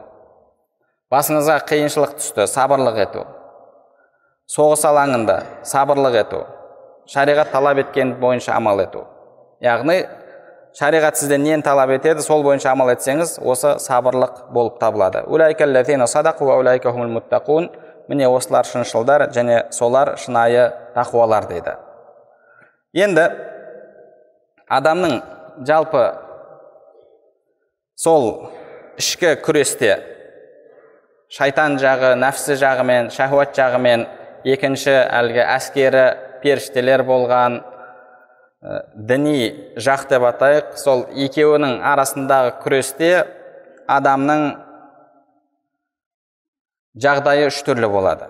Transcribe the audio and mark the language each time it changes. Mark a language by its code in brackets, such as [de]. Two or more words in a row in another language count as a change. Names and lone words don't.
[kk] Басыңызға қиыншылық түсті, сабырлық ету. Соғыс алаңында сабырлық ету. Шариғат талап еткен бойынша амал ету. Яғни шариғат сізден нені талап етеді, сол бойынша амал етсеңіз, осы сабырлық болып табылады. [ar] أولئك الذين صدقوا وأولئك هم المتقون. [kk] Міне осылар шыншылдар, және солар шынайы тақуалар дейді. Енді адамның жалпы сол ішкі күресте шайтан жағы, нәпсі жағымен, шахуат жағымен, екінші әлгі әскері періштелер болған, діни жақ деп атайық, сол екеуінің арасындағы күресте адамның жағдайы үш түрлі болады.